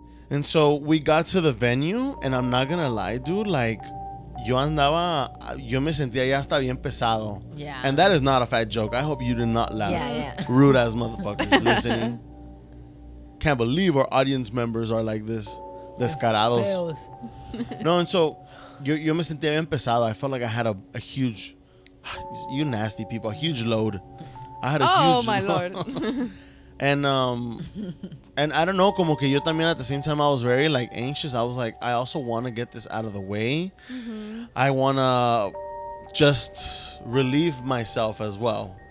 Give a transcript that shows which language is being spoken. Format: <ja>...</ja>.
<en>And so we got to the venue, and I'm not gonna lie, dude, like,</en> <es>yo me sentía ya hasta bien pesado.</es> <en>Yeah. And that is not a fat joke. I hope you did not laugh. Yeah. Rude ass motherfuckers listening. Can't believe our audience members are like this.</en> <es>Descarados. No,</es> <en>and so</en> <es>yo me sentía bien pesado.</es> <en>I felt like I had a huge, you nasty people, a huge load. I had a huge my load. Lord. And I don't know,</en> <es>como que yo también</es> <en>at the same time I was very like anxious. I was like, I also want to get this out of the way. Mm-hmm. I want to just relieve myself as well.</en>